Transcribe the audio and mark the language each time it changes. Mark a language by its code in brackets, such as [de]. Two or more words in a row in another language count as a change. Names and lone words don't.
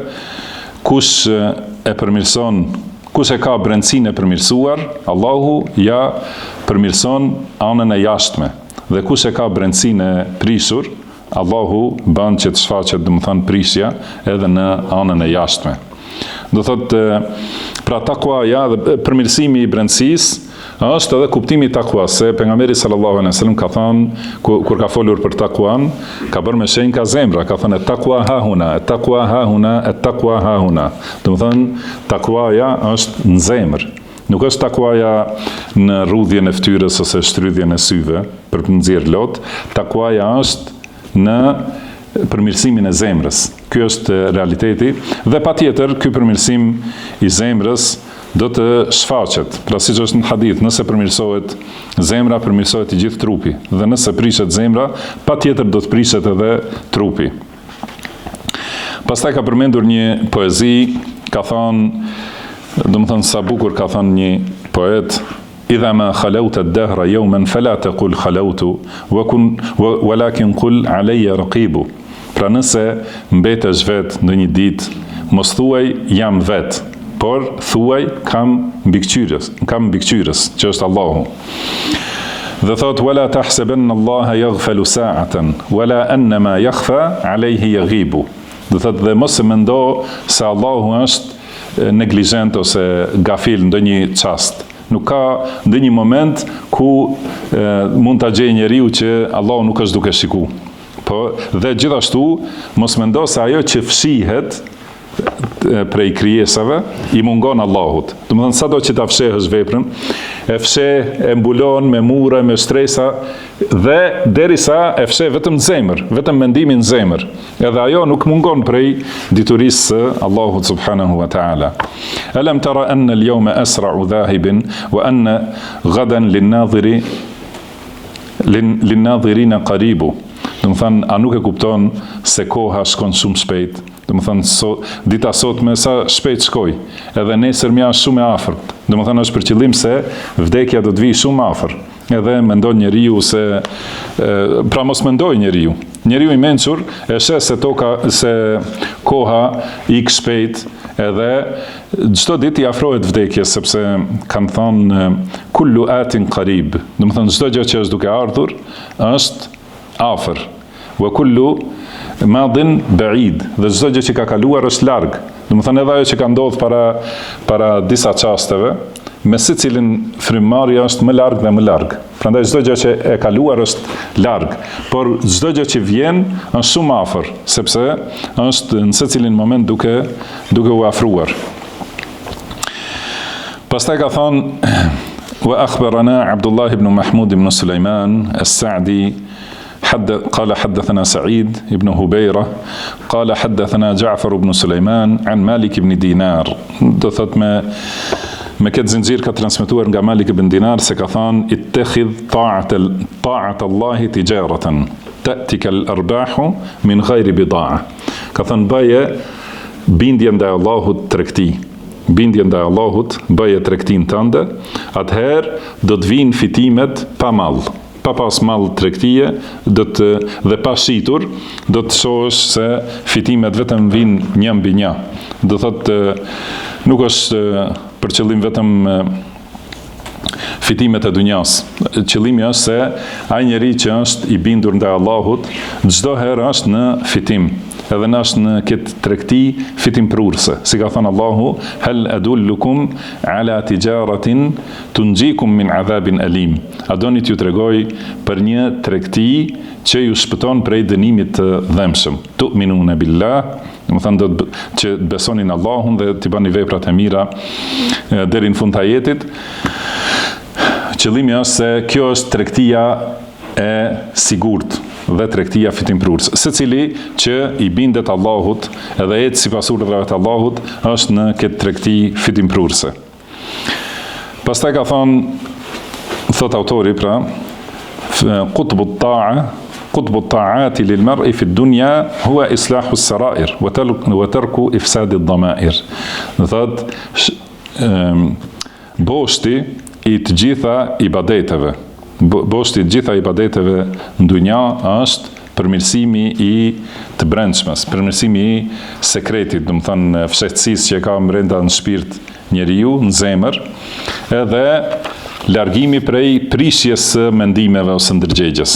[sq] kush e përmirëson, kush e ka brendësinë e përmirësuar, Allahu ja përmirëson anën e jashtme, dhe kush e ka brendësinë e prishur, Allahu bën që të shfaqet, do të thonë prishja edhe në anën e jashtme. Do thotë, pra takwaja dhe përmirësimi i brendësisë është edhe kuptimi i takuas, se pejgamberi [ar] صلى الله عليه وسلم [sq] ka thënë kur ka folur për takuan, ka bërë me shenjë ka zemra, ka thënë [ar] التقوى ها هنا, التقوى ها هنا, التقوى ها هنا. [sq] Do të thonë takwaja është në zemër. Nuk është takwaja në rrudhjen e fytyrës ose shtrydhjen e syve për të nxjerrë lot, takwaja është në përmirësimin e zemrës. Ky është realiteti dhe patjetër ky përmirësim i zemrës do të shfaqet. Pra siç është në hadith, nëse përmirësohet zemra, përmirësohet i gjithë trupi, dhe nëse prishet zemra, patjetër do të prishet edhe trupi. Pastaj ka përmendur një poezi, ka thënë, do të thonë sa bukur ka thënë një poet, [ar] إذا ما خلوت الدهر يوما فلا تقل خلوت ولكن قل علي رقيب. [sq] Pra nëse mbetesh vetë në një ditë, mos thuaj jam vetë, por thuaj kam mbikëqyrës, që është Allahu. Dhe thot, [ar] ولا تحسبن الله يغفل ساعة ولا أن ما يخفى عليه يغيب. [sq] Dhe thot, dhe mos e mendo se Allahu është neglizhent ose gafil ndonjë çast. Nuk ka ndonjë moment ku mund ta gjejë njeriu që Allahu nuk është duke shikuar. Po, dhe gjithashtu mos mendo se ajo që fshihet prej krijesave i mungon Allahut. Do të thonë sado që ta fshehësh veprën, e fsheh, e mbulon me mure, me stresa dhe derisa e fsheh vetëm në zemër, vetëm mendimin në zemër. Edhe ajo nuk mungon prej diturisë së Allahut [ar] سبحانه وتعالى. ألم تر أن اليوم أسرع ذاهب وأن غدا للناظرين قريب. [sq] Do të thënë, a nuk e kupton se koha shkon shumë shpejt? Do të thënë, dita sotme sa shpejt shkoj, edhe nesër mja është shumë e afërt. Do të thënë, është për qëllim se vdekja do të vijë shumë afër. Edhe mendon njeriu se pra mos mendoj njeriu. Njeriu i mençur e sheh se koha ik shpejt, edhe çdo ditë i afrohet vdekjes, sepse kanë thënë [ar] كل آت قريب. [sq] Do të thënë, çdo gjë që është duke ardhur është afër, [ar] وكل ماض بعيد, [sq] dhe çdo gjë që ka kaluar është larg. Do të thënë edhe ajo që ka ndodhur para disa çasteve, me secilin frymëmarrja është më larg dhe më larg. Prandaj çdo gjë që e kaluar është larg, por çdo gjë që vjen është shumë afër, sepse është në secilin moment duke u afruar. Pastaj ka thonë [ar] وأخبرنا عبد الله بن محمود بن سليمان السعدي قال حدثنا سعيد بن هبيرة قال حدثنا جعفر بن سليمان عن مالك بن دينار. [sq] Do thot me këtë zinxhir ka transmetuar nga Malik ibn Dinar se ka thënë [ar] اتخذ طاعة الله تجارة تأتيك الأرباح من غير بضاعة. [sq] Ka thënë baje bindje ndaj Allahut tregti. Bindje ndaj Allahut, baje tregtin tënde, atëherë do të vinë fitimet pa mall. Pa pas mall tregtie, dhe pa shitur, do të shohësh se fitimet vetëm vinë një mbi një. Do thotë nuk është për qëllim vetëm fitimet e dunjas. Qëllimi është se ai njeri që është i bindur ndaj Allahut, çdo herë është në fitim, edhe në është në këtë tregti fitim prurse. Si ka thënë Allahu, [ar] هل أدلكم على تجارة تنجيكم من عذاب أليم. [sq] A doni t'ju tregoj për një tregti që ju shpëton prej dënimit të dhëmshëm. [ar] تؤمنون بالله, [sq] do të thonë që besonin Allahun dhe t'i bani veprat e mira deri në fund të ajetit. Qëllimi është se kjo është tregtia e sigurt dhe tregtia fitimprurës. Secili që i bindet Allahut edhe ecë sipas urdhrave të Allahut është në këtë tregti fitimprurëse. Pastaj ka thonë, thot autori pra, [ar] قطب الطاعات للمرء في الدنيا هو إصلاح السرائر وترك إفساد الضمائر. [sq] Thot, boshti i të gjitha ibadeteve, boshti i të gjitha ibadeteve në dunja është përmirësimi i të brendshmes, përmirësimi i sekretit, do të thonë fshehtësisë që ka brenda në shpirt njeriu, në zemër, edhe largimi prej prishjes së mendimeve ose ndërgjegjes.